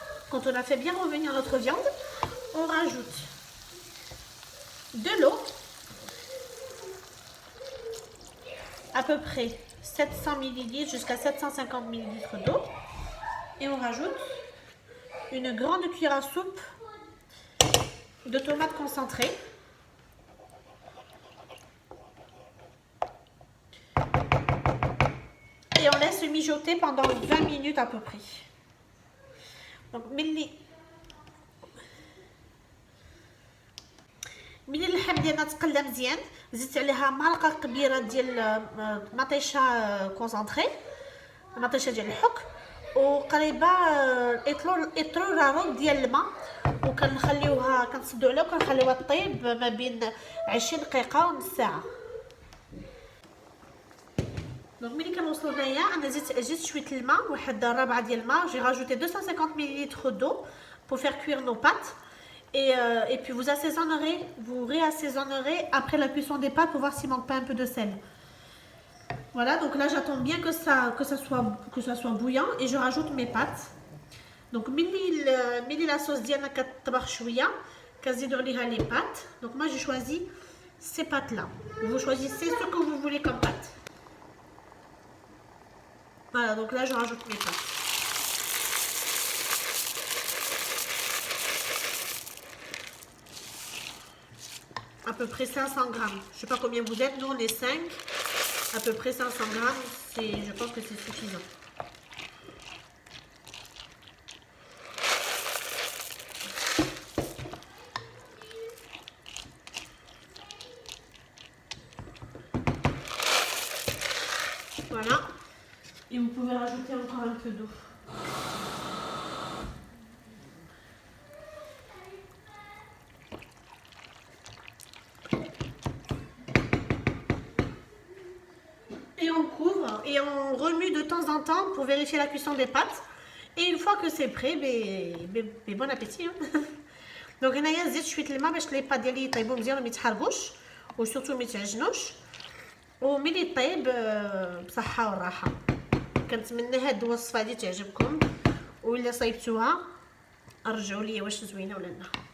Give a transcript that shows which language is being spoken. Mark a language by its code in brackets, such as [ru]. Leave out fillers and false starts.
[fr] Quand on a fait bien revenir notre viande, on rajoute de l'eau, à peu près 700 ml jusqu'à 750 ml d'eau, et on rajoute une grande cuillère à soupe de tomates concentrées, et on laisse mijoter pendant 20 minutes à peu près. [ar] Donc ملي اللحم ديالنا تقلى مزيان، زدت عليها معلقه كبيره ديال مطيشه كونسونطري، مطيشه ديال الحك، وقريبه اطرو رارو ديال الماء، وكنخليوها كنصدو عليها وكنخليوها طيب ما بين 20 دقيقه ونص ساعه. دونك ملي كنوصلوا هنايا انا زدت شويه الماء، واحد الربعه ديال الماء. [fr] J'ai rajouté 250 ml d'eau pour faire cuire nos pâtes. Et puis vous réassaisonnerez après la cuisson des pâtes pour voir s'il manque pas un peu de sel. Voilà, donc là j'attends bien que ça soit bouillant et je rajoute mes pâtes. [ar] Donc ملي la sauce ديالنا كتطبخ شويه كنزيدوا عليها les pâtes. [fr] Donc moi j'ai choisi ces pâtes là. Vous choisissez ce que vous voulez comme pâte. Voilà, donc là je rajoute mes pâtes. À peu près 500 grammes. Je sais pas combien vous êtes, nous on est 5. À peu près 500 grammes, je pense que c'est suffisant. Voilà. Et vous pouvez rajouter encore un peu d'eau. Et on couvre et on remue de temps en temps pour vérifier la cuisson des pâtes. Et une fois que c'est prêt, bon appétit. [ar] Donc هنايا زدت شويه الماء باش لي بات ديالي يطيبوا مزيان وما يتحرقوش وسورتو ما يتعجنوش، وملي طيب بصحه والراحه. كنتمنى هاد الوصفه هادي تعجبكم، وإلا صايبتوها رجعوا لي واش زوينه ولا لا.